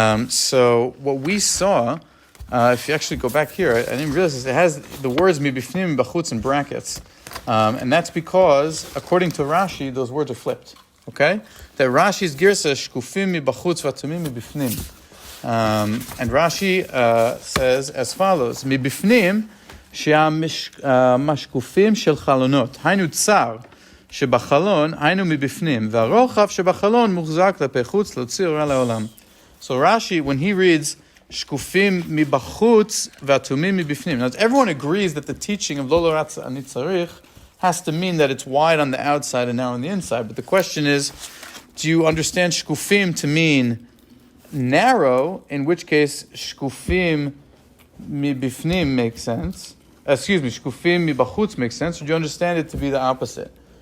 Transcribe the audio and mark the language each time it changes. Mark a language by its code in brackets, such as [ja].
[en] So what we saw, if you actually go back here, I didn't realize this, it has the words מבפנים מבחוץ in brackets, and that's because according to Rashi those words are flipped. Okay, that Rashi's Girsah shkufim [he] מבחוץ ואטומim מבפנים. [en] And Rashi says as follows: [he] מבפנים שהמשקופים של חלונות, היינו צר שבחלון, היינו מבפנים, והרוחב שבחלון מוחזק כלפי חוץ להוציא אורה לעולם. [en] So Rashi, when he reads [he] שקופים מבחוץ ואטומים מבפנים, [en] now everyone agrees that the teaching of [he] לא לאורה צריך [en] has to mean that it's wide on the outside and narrow on the inside, but the question is, do you understand שקופים to mean narrow, in which case shkufim מבפנים makes sense. Shkufim מבחוץ makes sense. Or do you understand it to be the opposite?